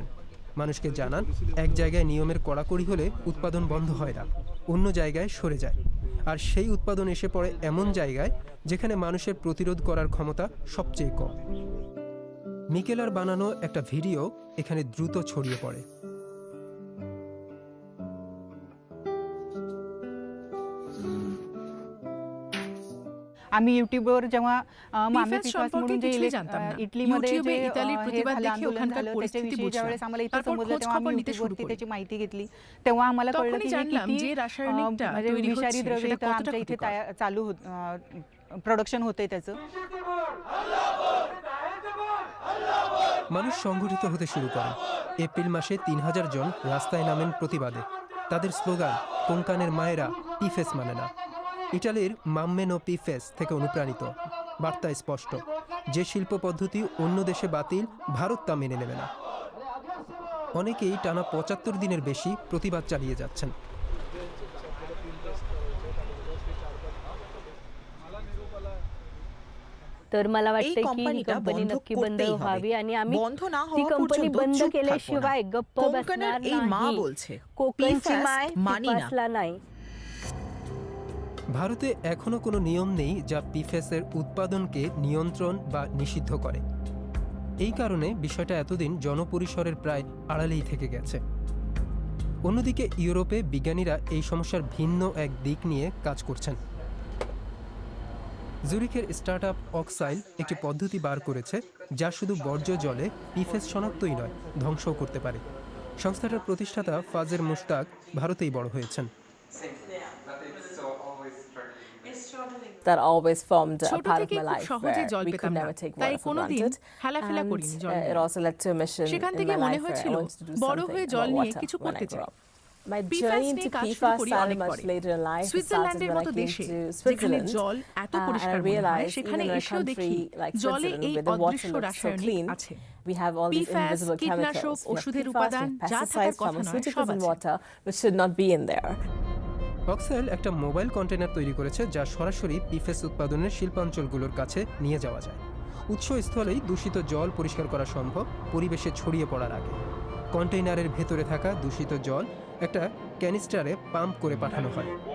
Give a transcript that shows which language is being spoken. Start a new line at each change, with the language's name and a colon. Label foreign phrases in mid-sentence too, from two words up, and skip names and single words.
Bangla: মানুষকে জানান, এক জায়গায় নিয়মের কড়াকড়ি হলে উৎপাদন বন্ধ হয় না, অন্য জায়গায় সরে যায়। আর সেই উৎপাদন এসে পড়ে এমন জায়গায় যেখানে মানুষের প্রতিরোধ করার ক্ষমতা সবচেয়ে কম। মিকেলার বানানো একটা ভিডিও এখানে দ্রুত ছড়িয়ে পড়ে।
Marathi: आम्ही युट्यूबवर जेव्हा मामे PFAS पिफास
Bangla: সম্পর্কে
Marathi: म्हणून जे
Bangla: কিছুই জানতাম না।
Marathi: इटलीमध्ये
Bangla: ইউটিউবে
Marathi: जे
Bangla: ইতালির
Marathi: हे
Bangla: প্রতিবাদ
Marathi: झालं
Bangla: দেখে
Marathi: आंदोलन
Bangla: ওখানকার
Marathi: झालं
Bangla: পরিস্থিতি
Marathi: त्याच्याविषयी
Bangla: বুঝলাম।
Marathi: ज्यावेळेस आम्हाला इथं
Bangla: তারপর
Marathi: समजलं
Bangla: খোঁজ
Marathi: तेव्हा
Bangla: খবর
Marathi: आम्ही
Bangla: নিতে শুরু
Marathi: युट्यूबवरती
Bangla: করি।
Marathi: त्याची माहिती घेतली, तेव्हा आम्हाला कळलं
Bangla: তখনই
Marathi: की हे
Bangla: জানলাম
Marathi: किती
Bangla: যে রাসায়নিকটা
Marathi: म्हणजे
Bangla: তৈরি
Marathi: विषारी
Bangla: হচ্ছে
Marathi: द्रव्य
Bangla: সেটা
Marathi: इथं
Bangla: কতটা
Marathi: आमच्या इथे
Bangla: ক্ষতিকর।
Marathi: चालू प्रोडक्शन होतंय त्याचं।
Bangla: মানুষ সংগঠিত হতে শুরু করেন। এপ্রিল মাসে 3000 জন রাস্তায় নামেন প্রতিবাদে। তাদের স্লোগান, কোঙ্কানের মায়েরা পিফেস মানে না। ইটালির মাম্মেনো পিফেস থেকে অনুপ্রাণিত। বার্তা স্পষ্ট, যে শিল্প পদ্ধতি অন্য দেশে বাতিল, ভারত তা মেনে নেবে না। অনেকেই টানা 75 দিনের বেশি প্রতিবাদ চালিয়ে যাচ্ছেন।
Marathi: तर मला
Bangla: এই
Marathi: वाटतं की ही
Bangla: কোম্পানিটা
Marathi: कंपनी
Bangla: বন্ধ
Marathi: नक्की बंद
Bangla: করতেই
Marathi: व्हावी
Bangla: হবে।
Marathi: आणि आम्ही
Bangla: বন্ধ না
Marathi: ती
Bangla: হওয়া
Marathi: कंपनी
Bangla: পর্যন্ত
Marathi: बंद
Bangla: চুপ থাকবো না।
Marathi: केल्याशिवाय गप्प
Bangla: কোঙ্কনের
Marathi: बसणार
Bangla: এই মা
Marathi: नाही।
Bangla: বলছে,
Marathi: कोकणची PFAS माय
Bangla: মানি না।
Marathi: पिफासला नाही।
Bangla: ভারতে এখনো কোনো নিয়ম নেই যা পিফেসের উৎপাদনকে নিয়ন্ত্রণ বা নিষিদ্ধ করে। এই কারণে বিষয়টা এতদিন জনপরিসরের প্রায় আড়ালেই থেকে গেছে। অন্যদিকে ইউরোপে বিজ্ঞানীরা এই সমস্যার ভিন্ন এক দিক নিয়ে কাজ করছেন। জুরিখের স্টার্টআপ অক্সাইল একটি পদ্ধতি বার করেছে যা শুধু বর্জ্য জলে পিফেস শনাক্তই নয়, ধ্বংসও করতে পারে। সংস্থাটার প্রতিষ্ঠাতা ফাজের মুশতাক ভারতেই বড় হয়েছেন।
English: That always formed a
Bangla: ছোট
English: part of
Bangla: থেকে
English: my
Bangla: খুব
English: life
Bangla: সহজে
English: where
Bangla: জল
English: we
Bangla: পেতাম
English: could
Bangla: না,
English: never take
Bangla: তাই
English: water for
Bangla: কোনোদিন
English: granted.
Bangla: হেলাফেলা
English: And
Bangla: করিনি জল নিয়ে।
English: it also led to a mission
Bangla: সেখান
English: in
Bangla: থেকে
English: my
Bangla: মনে
English: life where I
Bangla: হয়েছিল
English: wanted to do
Bangla: বড়
English: something
Bangla: হয়ে
English: about
Bangla: জল নিয়ে
English: water
Bangla: কিছু
English: when I
Bangla: করতে
English: grew
Bangla: চাই।
English: up. My
Bangla: PFAS
English: journey
Bangla: নিয়ে
English: into
Bangla: কাজ শুরু
English: PFAS
Bangla: করি
English: started
Bangla: অনেক
English: much
Bangla: পরে।
English: later in life. It started
Bangla: সুইজারল্যান্ডের
English: when I
Bangla: মতো
English: came
Bangla: দেশে
English: to
Bangla: যেখানে
English: Switzerland.
Bangla: জল এত
English: And I
Bangla: পরিষ্কার মনে হয়,
English: realized
Bangla: সেখানে
English: even in a
Bangla: এসেও দেখি
English: country like
Bangla: জলে
English: Switzerland
Bangla: এই
English: where the water
Bangla: অদৃশ্য
English: looks so
Bangla: রাসায়নিক
English: clean,
Bangla: আছে।
English: we have all these PFAS, invisible
Bangla: কীটনাশক,
English: chemicals. We have
Bangla: ওষুধের
English: PFAS,
Bangla: উপাদান,
English: we have
Bangla: যা থাকার
English: pesticides,
Bangla: কথা নয়, সব
English: pharmaceuticals in
Bangla: আছে।
English: water which should not be in there.
Bangla: অক্সাইল একটা মোবাইল কন্টেনার তৈরি করেছে যা সরাসরি পিফেস উৎপাদনের শিল্পাঞ্চলগুলোর কাছে নিয়ে যাওয়া যায়। উৎসস্থলেই দূষিত জল পরিষ্কার করা সম্ভব পরিবেশে ছড়িয়ে পড়ার আগে। কন্টেইনারের ভেতরে থাকা দূষিত জল একটা ক্যানিস্টারে পাম্প করে পাঠানো হয়।